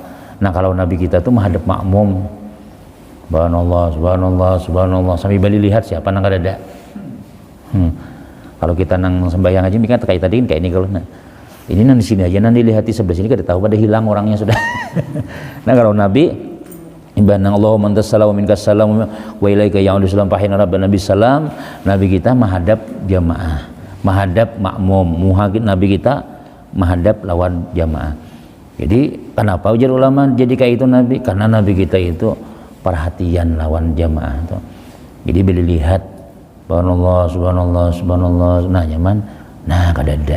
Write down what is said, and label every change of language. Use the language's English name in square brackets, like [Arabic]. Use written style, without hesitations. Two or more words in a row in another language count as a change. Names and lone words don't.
[Banjar] Nah kalau Nabi kita tuh menghadap makmum. [Arabic] سبحان الله، سبحان الله، سبحان الله, [Banjar] sambil balik lihat siapa nang kada ada. Kalau kita nang sembahyang aja mikir kayak tadi kayak ini kalau ini nang di sini aja, nanti lihat di sebelah sini kada tahu pada hilang orangnya sudah. Nah kalau Nabi ibadah [Arabic] اللهم أنت السلام ومنك السلام وإليك يعود السلام فحينا ربنا بالسلام, [Banjar] Nabi kita menghadap jamaah, menghadap makmum, Nabi kita menghadap lawan jamaah. Jadi kenapa ujar ulama jadi kayak itu Nabi? Karena Nabi kita itu perhatian lawan jamaah tuh. Jadi bila lihat [Arabic] سبحان الله، سبحان الله، سبحان الله, [Banjar] nah nyaman, nah kada ada.